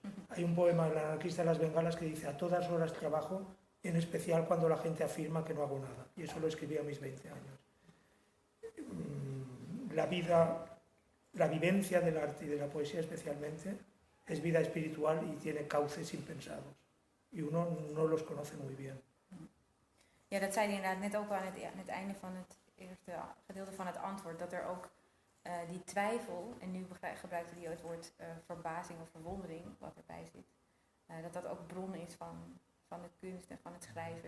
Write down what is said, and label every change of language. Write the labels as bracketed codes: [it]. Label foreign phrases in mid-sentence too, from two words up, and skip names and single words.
[es] Hay un poema del anarquista de las bengalas que dice, a todas horas trabajo, en especial cuando la gente afirma que no hago nada. Y eso lo escribí a mis 20 años. La vivencia del arte y de la poesía especialmente, es vida espiritual y tiene cauces impensados. Y uno no los conoce muy bien. [nl] Ja, dat zei hij inderdaad net ook aan het einde van het eerste gedeelte van het antwoord. Dat er ook die twijfel, en nu gebruikte hij het woord verbazing of verwondering, wat erbij zit. Dat ook bron is van de kunst en van het schrijven.